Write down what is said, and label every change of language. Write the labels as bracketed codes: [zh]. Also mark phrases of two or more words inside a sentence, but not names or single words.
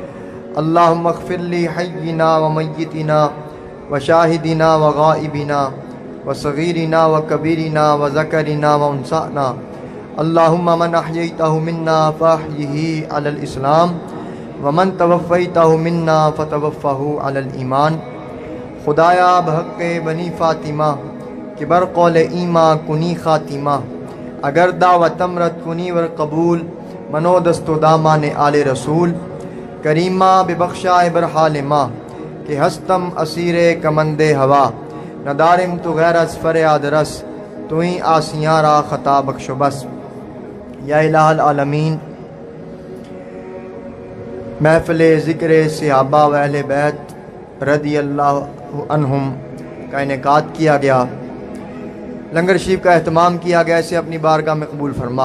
[ar] اللهم اغفر لحينا وميتنا وشاهدنا وغائبنا وصغيرنا وكبيرنا وذكرنا وأنثانا اللهم من أحييته منا فأحيه على الإسلام ومن توفيته منا فتوفه على الإيمان [fa] خدایا بحق بنی فاطمہ کہ بر قول ایما کنی خاتمہ اگر دعوت امرت کنی ور قبول منو دست و دامان آل رسول کریمہ ببخشائے بر حال ماں کہ ہستم اسیر کمند ہوا ندارم تو غیر از فریاد رس تو ہی آسیاں را خطا بخش و بس [ar] یا الہ العالمین [ur] محفل ذکر صحابہ و اہل بیت [ar] رضی اللہ عنہم [ur] کا انعقاد کیا گیا، لنگر شریف کا اہتمام کیا گیا، اسے اپنی بارگاہ میں قبول فرما۔